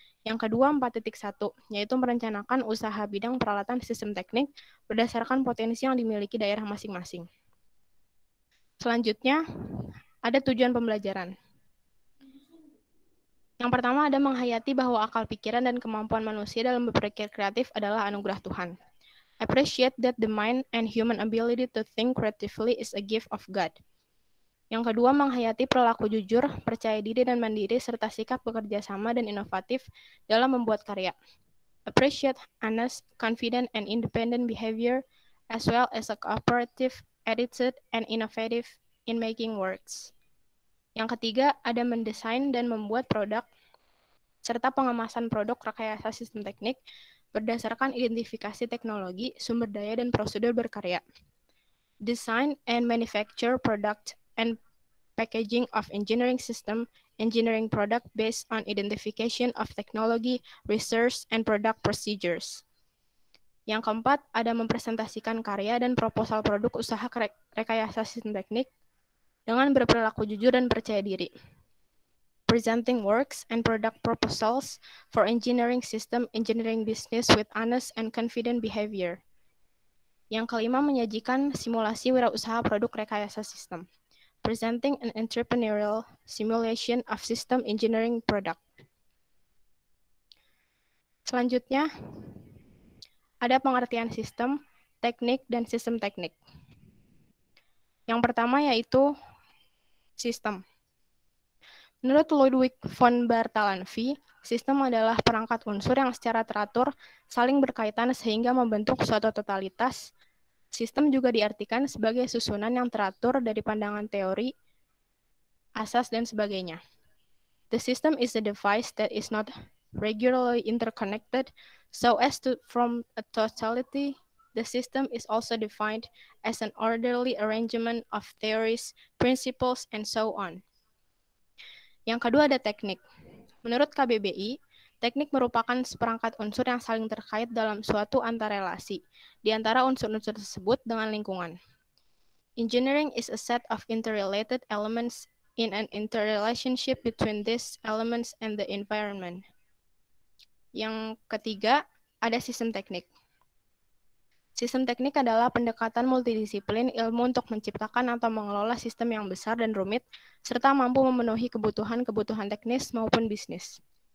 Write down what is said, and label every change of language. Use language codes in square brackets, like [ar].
[id] Yang kedua 4.1, yaitu merencanakan usaha bidang peralatan sistem teknik berdasarkan potensi yang dimiliki daerah masing-masing. Selanjutnya, ada tujuan pembelajaran. Yang pertama ada menghayati bahwa akal pikiran dan kemampuan manusia dalam berpikir kreatif adalah anugerah Tuhan. [en] Appreciate that the mind and human ability to think creatively is a gift of God. [id] Yang kedua, menghayati perilaku jujur, percaya diri dan mandiri, serta sikap bekerja sama dan inovatif dalam membuat karya. [en] Appreciate honest, confident, and independent behavior, as well as a cooperative attitude and innovative in making works. [id] Yang ketiga, ada mendesain dan membuat produk, serta pengemasan produk rekayasa sistem teknik berdasarkan identifikasi teknologi, sumber daya, dan prosedur berkarya. [en] Design and manufacture product and packaging of engineering system, engineering product based on identification of technology, research, and product procedures. [id] Yang keempat, ada mempresentasikan karya dan proposal produk usaha rekayasa sistem teknik dengan berperilaku jujur dan percaya diri. [en] Presenting works and product proposals for engineering system, engineering business with honest and confident behavior. [id] Yang kelima, menyajikan simulasi wirausaha produk rekayasa sistem. [en] Presenting an entrepreneurial simulation of system engineering product. [id] Selanjutnya, ada pengertian sistem, teknik, dan sistem teknik. Yang pertama yaitu sistem. Menurut Ludwig von Bartholomä, sistem adalah perangkat unsur yang secara teratur saling berkaitan sehingga membentuk suatu totalitas. Sistem juga diartikan sebagai susunan yang teratur dari pandangan teori, asas, dan sebagainya. [en] The system is a device that is not regularly interconnected, so as to form a totality. The system is also defined as an orderly arrangement of theories, principles, and so on. [id] Yang kedua ada teknik. Menurut KBBI, teknik merupakan seperangkat unsur yang saling terkait dalam suatu antarelasi di antara unsur-unsur tersebut dengan lingkungan. [en] Engineering is a set of interrelated elements in an interrelationship between these elements and the environment. [id] Yang ketiga, ada sistem teknik. Sistem teknik adalah pendekatan multidisiplin ilmu untuk menciptakan atau mengelola sistem yang besar dan rumit, serta mampu memenuhi kebutuhan-kebutuhan teknis maupun bisnis.